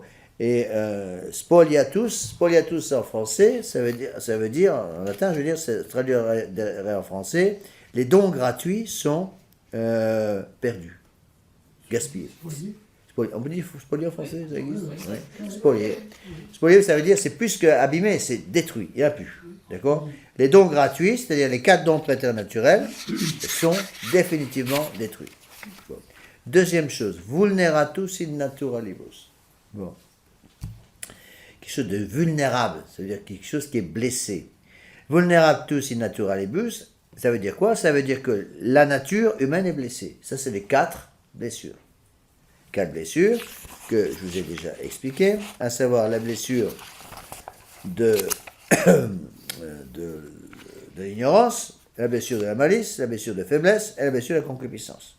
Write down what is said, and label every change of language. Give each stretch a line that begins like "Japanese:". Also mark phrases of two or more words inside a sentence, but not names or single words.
French: Et spoliatus en français, ça veut dire, en latin, je veux dire, c'est traduire en français, les dons gratuits sont perdus, gaspillés. On peut dire spolier en français, ça existe? Oui. Spolier. Spolier, ça veut dire, c'est plus qu'abîmé, c'est détruit, il n'y a plus. D'accord? Les dons gratuits, c'est-à-dire les 4 dons préternaturels, sont définitivement détruits. Bon. Deuxième chose,
Latin: vulneratus in naturalibus.
French: Bon. Quelque chose de vulnérable, ça veut dire quelque chose qui est blessé.
Latin: Vulneratus in naturalibus,
French: ça veut dire quoi? Ça veut dire que la nature humaine est blessée. Ça, c'est les 4 blessures. 4 blessures que je vous ai déjà expliquées, à savoir la blessure de l'ignorance, la blessure de la malice, la blessure de faiblesse et la blessure de la concupiscence.